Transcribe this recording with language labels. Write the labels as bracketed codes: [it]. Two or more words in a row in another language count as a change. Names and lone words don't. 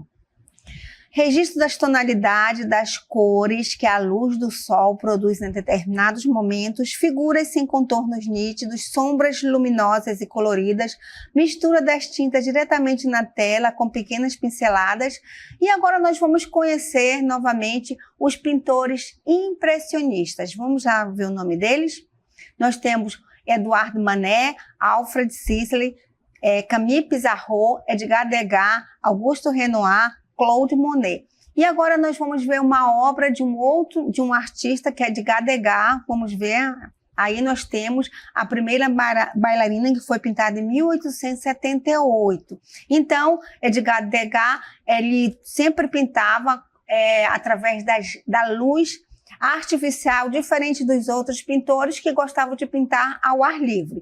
[pt] Registro das tonalidades, das cores que a luz do sol produz em determinados momentos, figuras sem contornos nítidos, sombras luminosas e coloridas, mistura das tintas diretamente na tela com pequenas pinceladas. E agora nós vamos conhecer novamente os pintores impressionistas. Vamos já ver o nome deles? Nós temos Edouard Manet, Alfred Sisley, Camille Pissarro, Edgar Degas, Auguste Renoir, Claude Monet. E agora nós vamos ver uma obra de um artista que é Edgar Degas. Vamos ver, aí nós temos a primeira bailarina que foi pintada em 1878. Então, Edgar Degas, ele sempre pintava através da luz artificial, diferente dos outros pintores que gostavam de pintar ao ar livre.